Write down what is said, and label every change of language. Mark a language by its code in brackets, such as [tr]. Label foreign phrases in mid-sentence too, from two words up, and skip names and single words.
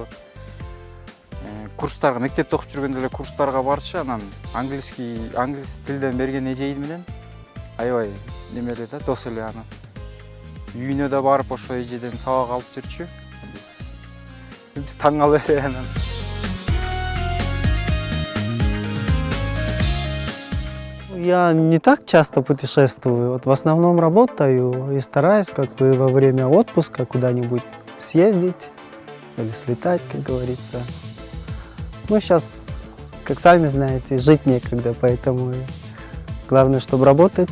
[ky] Курстарга, мектепте окуп жүргөндө эле курстарга барчу, анан англис тилден берген эжеги менен аябай неме эле да, дос эле анан. Үйүнө да барып ошо эжеден сабак алып жүрчү. Биз таң калып эле анан. [ru] Я не так часто путешествую, вот в основном работаю и стараюсь как бы во время отпуска куда-нибудь съездить или слетать, как говорится. Ну, сейчас, как сами знаете, жить некогда, поэтому главное, чтобы работать.